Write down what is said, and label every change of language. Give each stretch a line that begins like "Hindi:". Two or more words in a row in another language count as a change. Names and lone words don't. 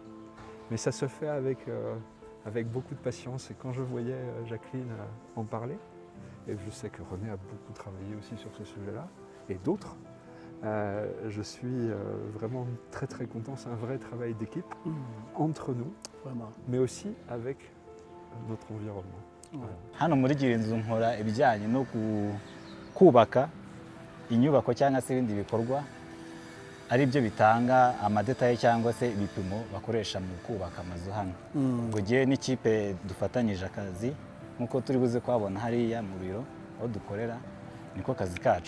French: Mais ça se fait avec beaucoup de patience, et quand je voyais Jacqueline en parler, et je sais que René a beaucoup travaillé aussi sur ce sujet-là, et d'autres, je suis vraiment très très content. C'est un vrai travail d'équipe entre nous, vraiment, mais aussi avec notre environnement.
Kinyarwanda: Hano muri Girinzu nkora ibijyanye no kubaka inyubako cyangwa se ibindi bikorwa ari byo bitanga amadetaye cyangwa se ibipimo bakoresha mu kubaka amazu hano. Ubwo gihe n'ikipe dufatanyije akazi nkuko turi buze kwabona hariya mu biro aho dukorera, niko kazi kacu.